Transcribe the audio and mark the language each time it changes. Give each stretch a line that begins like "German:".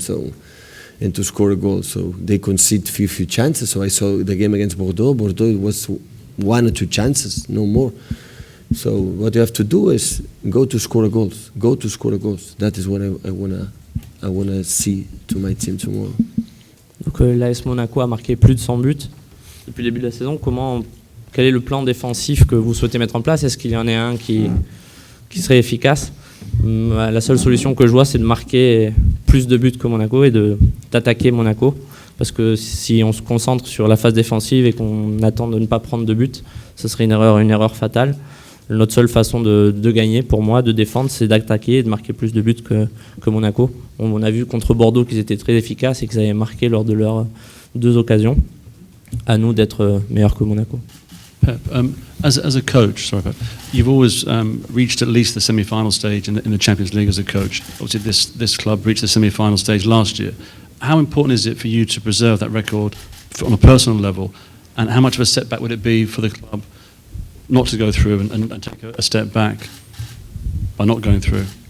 English: So and to score a goal. So they concede few chances. So I saw the game against Bordeaux. Bordeaux was 1 or 2 chances, no more. So what you have to do is go to score goals. Go to score goals. That is what I wanna see to my team tomorrow.
French: Donc l'AS Monaco a marqué plus de 100 buts depuis le début de la saison. Quel est le plan défensif que vous souhaitez mettre en place? Est-ce qu'il y en a un qui serait efficace? La seule solution que je vois, c'est de marquer plus de buts que Monaco et d'attaquer Monaco. Parce que si on se concentre sur la phase défensive et qu'on attend de ne pas prendre de buts, ce serait une erreur fatale. Notre seule façon de gagner, pour moi, de défendre, c'est d'attaquer et de marquer plus de buts que Monaco. On a vu contre Bordeaux qu'ils étaient très efficaces et qu'ils avaient marqué lors de leurs 2 occasions. À nous d'être meilleurs que Monaco.
English: Pep, as a coach, sorry, Pep, you've always reached at least the semi-final stage in the Champions League as a coach. Obviously, this club reached the semi-final stage last year. How important is it for you to preserve that record on a personal level, and how much of a setback would it be for the club not to go through and take a step back by not going through?